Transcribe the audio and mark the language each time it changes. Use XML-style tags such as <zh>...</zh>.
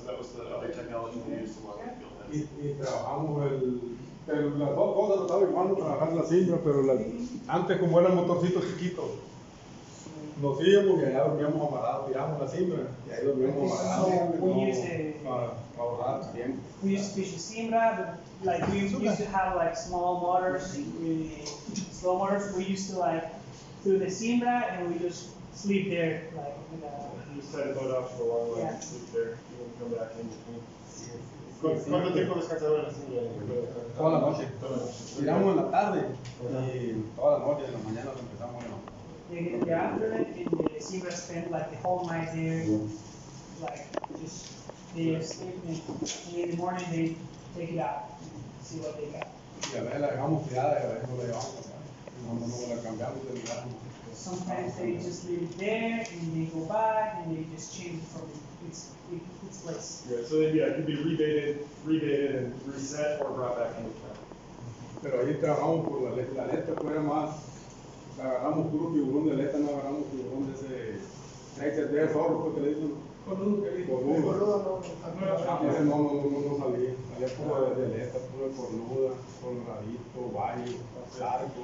<en>So that was the other technology they used to work with gill nets.</en> <es>Y trabajamos las dos cosas, lo estaba igual trabajar la cimbra, pero antes como eran motorcitos chiquitos, nos íbamos y allá dormíamos amarrados, tiramos la cimbra y ahí dormíamos amarrados. Para ahorrar tiempo.</es> <en>We used to fish the Simbra, but like we used to have like small motors, slow motors. We used to like do the Simbra and we just sleep there, like with You just tie the boat off for a long line, Yeah. sleep there, and then come back in between.</en> <es>¿Cuánto tiempo descansaba la cimbra? Toda la noche. Tiramos en la tarde y toda la noche, en la mañana lo empezamos a</es> <en>they get the afternoon and the Simbra spend like the whole night there, like just they sleep and in the morning they take it out, see what they got.</en> <es>y a veces la dejamos tirada y a veces no la llevamos. No la cambiamos de lugar.</es> <en>Sometimes they just leave it there and they go back and they just change it from its place. Yeah, so they could be rebaited and reset or brought back into camp.</en> <es>Pero ahí trabajamos por la aleta, fuera más, agarramos puro tiburón de aleta, no agarramos tiburón de ese, de zorro, porque le dicen, coludo. Ese no salía puro de aleta, puro de cornuda, coloradito, bayo, sarco.</es>